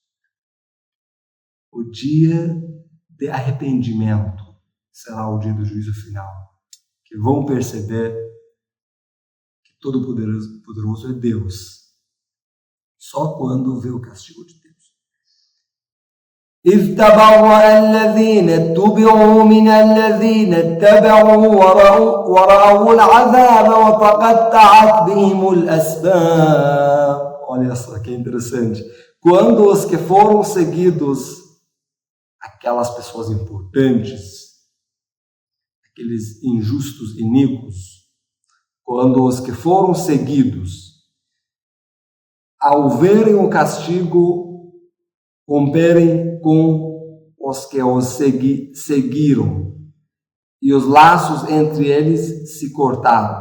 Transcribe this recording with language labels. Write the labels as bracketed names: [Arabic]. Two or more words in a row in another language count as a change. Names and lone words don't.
[Portuguese] O dia de arrependimento será o dia do juízo final, que vão perceber que Todo-Poderoso é Deus, só quando vê o castigo de Deus. [Arabic] إذ تبرأ الذين اتبعوا من الذين اتبعوا ورأوا العذاب وتقطعت بهم الأسباب. [Portuguese] Olha só que interessante. Quando os que foram seguidos, aquelas pessoas importantes, aqueles injustos iníquos, quando os que foram seguidos, ao verem o castigo, romperem com os que os seguiram, e os laços entre eles se cortaram.